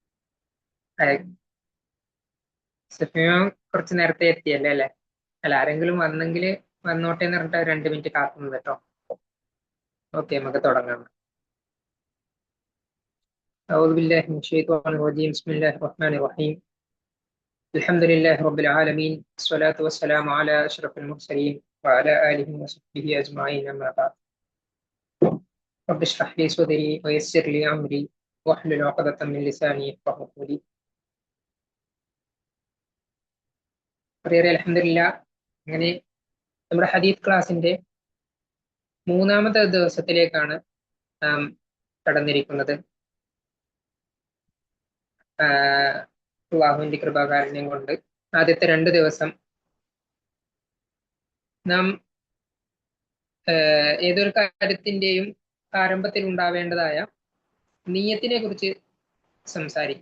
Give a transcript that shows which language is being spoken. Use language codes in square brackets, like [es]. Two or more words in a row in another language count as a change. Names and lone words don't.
[ml] സഫിയ കുറച്ച് നേരത്തെ എത്തിയല്ലേ അല്ലേ? അല്ല, ആരെങ്കിലും വന്നെങ്കിൽ വന്നോട്ടെ എന്ന് പറഞ്ഞിട്ട് 2 മിനിറ്റ് കാത്തുന്നത് കേട്ടോ. ഓക്കെ, നമുക്ക് തുടങ്ങാം. [ar] أعوذ بالله من الشيطان الرجيم. بسم الله الرحمن الرحيم. الحمد لله رب العالمين، الصلاة والسلام على أشرف المرسلين وعلى آله وصحبه أجمعين، أما بعد. رب اشرح لي صدري ويسر لي أمري واحلل عقدة من لساني يفقهوا قولي. [ml] അൽഹംദുലില്ലാ, അങ്ങനെ നമ്മുടെ ഹദീസ് ക്ലാസിന്റെ 3-ാമത്തെ ദിവസത്തിലേക്കാണ് നാം കടന്നിരിക്കുന്നത്. അള്ളാഹുവിന്റെ കൃപാകാരുണ്യം കൊണ്ട് ആദ്യത്തെ 2 ദിവസം നാം ഏതൊരു കാര്യത്തിന്റെയും ആരംഭത്തിൽ ഉണ്ടാവേണ്ടതായ നിയ്യത്തിനെ കുറിച്ച് സംസാരിച്ചു.